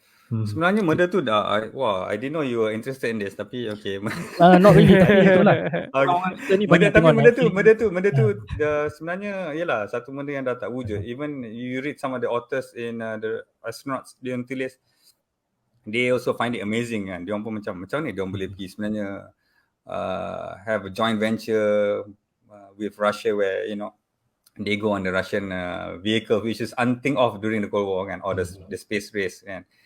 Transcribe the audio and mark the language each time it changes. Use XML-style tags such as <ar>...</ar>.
<ms>Sebenarnya benda tu dah,</ms> <en>I didn't know you were interested in this,</en> <ms>tapi okay.</ms> <en>Not really,</en> <ms>tapi itulah. Benda tu sebenarnya ialah satu benda yang dah tak wujud.</ms> <en>Even you read some of the authors in the astronauts,</en> <ms>dia yang tulis,</ms> <en>they also find it amazing kan.</en> <ms>Dia orang pun macam ni dia orang boleh pergi sebenarnya</ms> <en>have a joint venture with Russia where they go on the Russian vehicle which is unthink of during the Cold War kan, or the space race kan.</en>